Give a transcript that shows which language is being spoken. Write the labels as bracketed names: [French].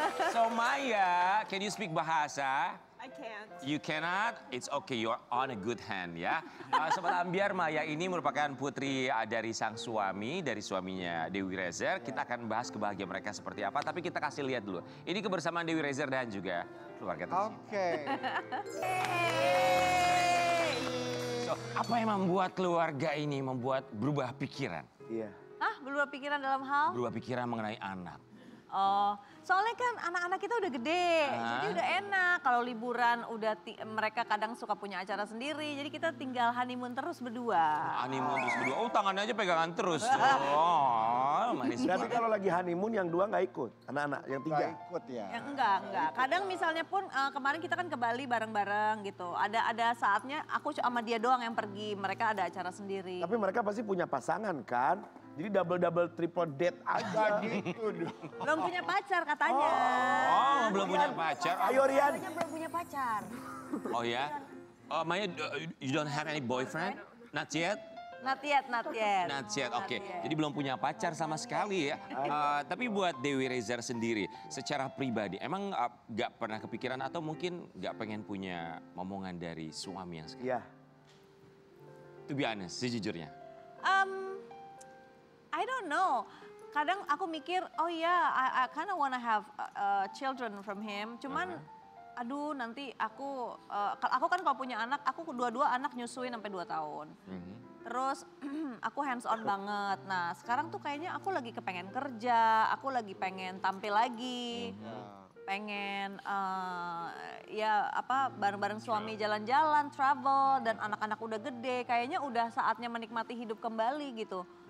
[English] So Maya, can you speak bahasa? I can't. You cannot, it's okay, you're on a good hand ya. [Indonesian] Sobat Ambiar, Maya ini merupakan putri dari sang suami, dari suaminya Dewi Rezer. Kita akan bahas kebahagiaan mereka seperti apa, tapi kita kasih lihat dulu. Ini kebersamaan Dewi Rezer dan juga keluarga tercinta. Oke. So, apa yang membuat keluarga ini berubah pikiran? Iya. Hah, berubah pikiran dalam hal? Berubah pikiran mengenai anak. Oh, soalnya kan anak-anak kita udah gede, jadi udah enak. Kalau liburan udah mereka kadang suka punya acara sendiri, jadi kita tinggal honeymoon terus berdua. Honeymoon terus berdua, oh tangannya aja pegangan terus. Oh, manis Berarti banget. kalau lagi honeymoon yang dua nggak ikut, anak-anak yang tiga. Nggak ikut ya. Yang enggak. Kadang misalnya pun kemarin kita kan ke Bali bareng-bareng gitu. Ada saatnya aku sama dia doang yang pergi, mereka ada acara sendiri. Tapi mereka pasti punya pasangan kan? Jadi double triple date aja. Gitu dong. Belum punya pacar katanya. Oh, belum punya pacar. Ayo Rian. Katanya belum punya pacar. Oh ya? [English] Oh, Maya, you don't have any boyfriend? Not yet? Not yet. [Indonesian] Not yet, oke. Jadi belum punya pacar sama sekali ya. Tapi buat Dewi Rezer sendiri, secara pribadi, emang gak pernah kepikiran atau mungkin gak pengen punya momongan dari suami yang sekarang? Iya. [English] To be honest, [Indonesian] sejujurnya. [English] I don't know. [Indonesian] Kadang aku mikir, oh ya, [English] I kind of wanna have children from him. [Indonesian] Cuman, aduh nanti aku kan kalau punya anak, aku dua-dua anak nyusuin sampai 2 tahun. Terus aku hands on banget. Nah sekarang tuh kayaknya aku lagi kepengen kerja, aku lagi pengen tampil lagi. pengen ya apa bareng-bareng suami jalan-jalan, travel dan anak-anak udah gede, kayaknya udah saatnya menikmati hidup kembali gitu.